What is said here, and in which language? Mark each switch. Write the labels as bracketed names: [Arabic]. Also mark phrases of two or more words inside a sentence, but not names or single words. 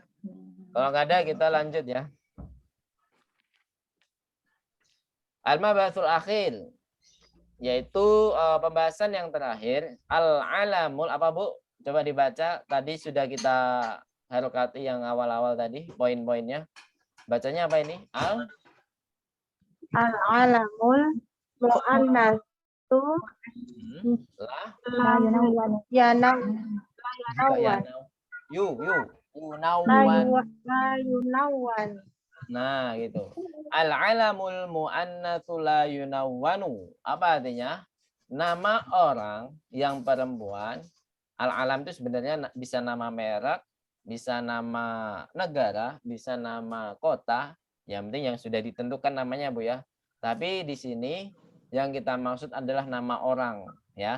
[Indonesian] Kalau nggak ada kita lanjut ya. [Arabic] المبحث الأخير, [Indonesian] yaitu pembahasan yang terakhir. Al-alamul, apa Bu? Coba dibaca. Tadi sudah kita harokati yang awal-awal tadi, poin-poinnya. Bacanya apa ini? [Arabic] العلم المؤنث La ينون ينون. [Indonesian] Nah, gitu. [Arabic] العلم المؤنث لا ينون. [Indonesian] Apa artinya? Nama orang yang perempuan. Al-alam itu sebenarnya bisa nama merek, bisa nama negara, bisa nama kota. Yang penting yang sudah ditentukan namanya, Bu ya. Tapi di sini yang kita maksud adalah nama orang, ya.